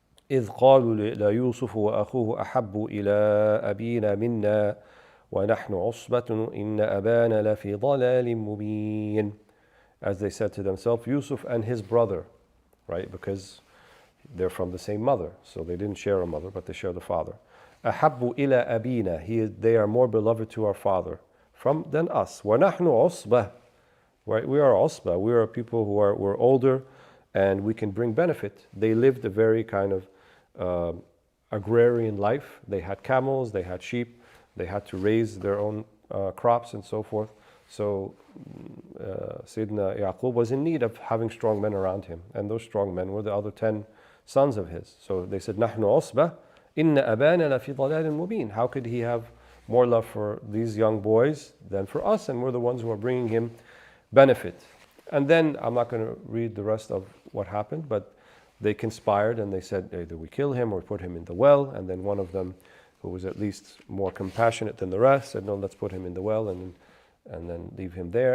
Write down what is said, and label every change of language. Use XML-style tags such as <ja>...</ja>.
<ar>إذ قالوا ليوسف وأخوه أحب إلى أبينا منا ونحن عصبة إن أبانا لفي ضلال مبين.</ar> <en>As they said to themselves, Yusuf and his brother, right? Because they're from the same mother, so they didn't share a mother, but they share the father.</en> <ar>أحب إلى أبينا,</ar> <en>they are more beloved to our father than us.</en> <ar>ونحن عصبة,</ar> <en>right? We are عصبة. We are people who we're older, and we can bring benefit. They lived a very kind of agrarian life. They had camels, they had sheep, they had to raise their own crops and so forth. So Sayyidina Yaqub was in need of having strong men around him, and those strong men were the other 10 sons of his. So they said,</en> <ar>نحن عصبة إن أبانا لفي ضلال مبين.</ar> <en>How could he have more love for these young boys than for us? And we're the ones who are bringing him benefit. And then I'm not going to read the rest of what happened, but they conspired and they said either we kill him or put him in the well. And then one of them, who was at least more compassionate than the rest, said, no, let's put him in the well and then leave him there.</en>